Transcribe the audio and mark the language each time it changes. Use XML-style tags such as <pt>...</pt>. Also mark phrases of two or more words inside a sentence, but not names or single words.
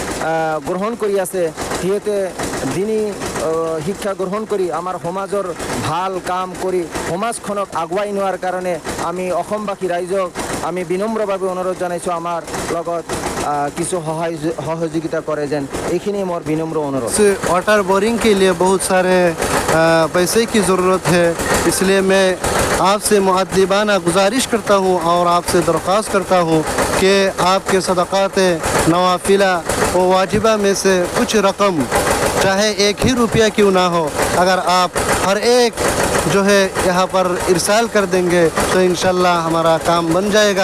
<as>গ্ৰহণ কৰি আছে, সিহঁতে দিনী শিক্ষা গ্ৰহণ কৰি আমাৰ সমাজৰ ভাল কাম কৰি সমাজখনক আগুৱাই নিয়াৰ কাৰণে আমি অসমবাসী ৰাইজক আমি বিনম্ৰভাৱে অনুৰোধ জনাইছোঁ আমাৰ লগত কিছু সহায় সহযোগিতা কৰে যেন, এইখিনি মোৰ বিনম্র অনুরোধ।</as> <en>water boring</en> <hi>के लिए बहुत सारे पैसे की ज़रूरत है, इसलिए मैं आपसे मुअद्दिबाना गुजारिश करता हूँ और आपसे दरख्वास्त करता हूँ कि आपके सदक़ात नवाफिला व वाजिबा में से कुछ रकम, चाहे 1 ही रुपया क्यों ना हो, अगर आप हर एक जो है यहाँ पर इरसाल कर देंगे तो इंशाल्लाह हमारा काम बन जाएगा।</hi>